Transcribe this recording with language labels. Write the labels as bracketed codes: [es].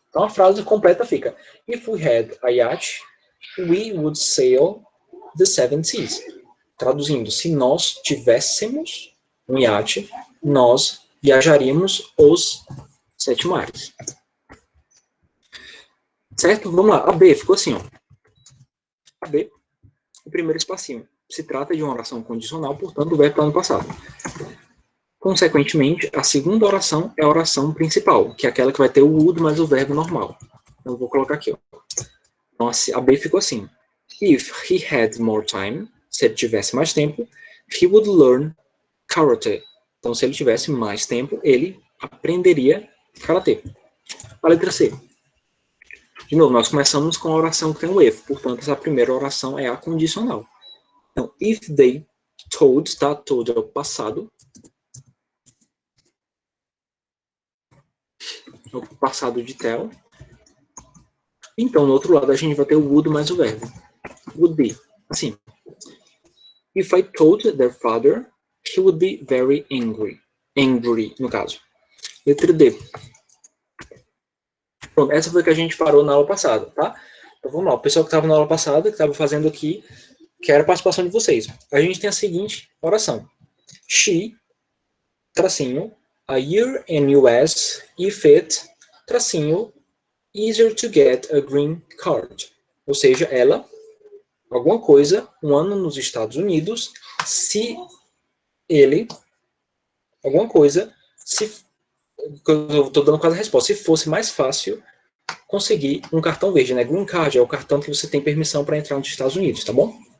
[pt] Então a frase completa fica: [en] If we had a yacht, we would sail the seven seas. [pt] Traduzindo, se nós tivéssemos um iate, nós viajaríamos os 7 mares. Certo? Vamos lá. A B ficou assim, ó. A B, o primeiro espacinho. Se trata de uma oração condicional, portanto, o verbo está no passado. Consequentemente, a segunda oração é a oração principal, que é aquela que vai ter o would mais o verbo normal. Então, eu vou colocar aqui, ó. Então, a B ficou assim. [en] If he had more time, [pt] se ele tivesse mais tempo, [en] he would learn karate. [pt] Então, se ele tivesse mais tempo, ele aprenderia karatê. A letra C. De novo, nós começamos com a oração que tem o if. Portanto, essa primeira oração é a condicional. Então, if they told, tá? Told é o passado. É o passado de tell. Então, no outro lado, a gente vai ter o would mais o verbo. [en] Would be. Assim. If I told their father, he would be very angry. [pt] Angry, no caso. Letra D. Pronto, essa foi que a gente parou na aula passada, tá? Então vamos lá. O pessoal que estava na aula passada, que estava fazendo aqui, que era a participação de vocês. A gente tem a seguinte oração. [en] She, tracinho, a year in US, if it, tracinho, easier to get a green card. [pt] Ou seja, ela, alguma coisa, um ano nos Estados Unidos, se ele, alguma coisa, se, eu estou dando quase a resposta, se fosse mais fácil conseguir um cartão verde, né? Green Card é o cartão que você tem permissão para entrar nos Estados Unidos, tá bom?